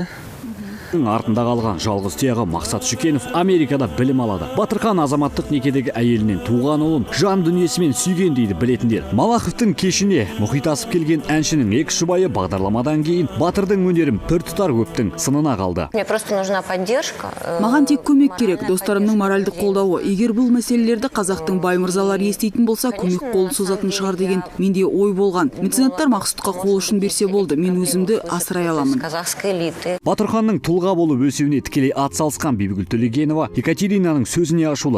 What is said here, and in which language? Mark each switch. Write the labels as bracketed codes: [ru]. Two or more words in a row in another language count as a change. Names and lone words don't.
[kk] Артында қалған жалғыз тұяғы Мақсат Шүкенов Америкада білім алады. Батырхан азаматтық некедегі әйелінен туған ұлын жан дүниесімен сүйген дейді білетіндер. Малаховтың кешіне мұхит асып келген әншінің екі жұбайы бағдарламадан кейін Батырдың өнерін пір тұтар көптің сынына қалды. [ru] Мне просто нужна поддержка. [kk] Маған тек көмек керек, достарымның моральдық қолдауы. Егер бұл мәселелерді қазақтың бай мырзалары естейтін болса, көмек қолын созатын шығар деген менде ой болған. Меценаттар Мақсұтқа қол ұшын берсе болды, мен өзімді асырай аламын. [ru] Казахской элиты. [kk] Батырханның тұлға болып өсуіне тікелей атсалысқан Бибігүл Төлегенова Екатеринаның сөзіне ашулы.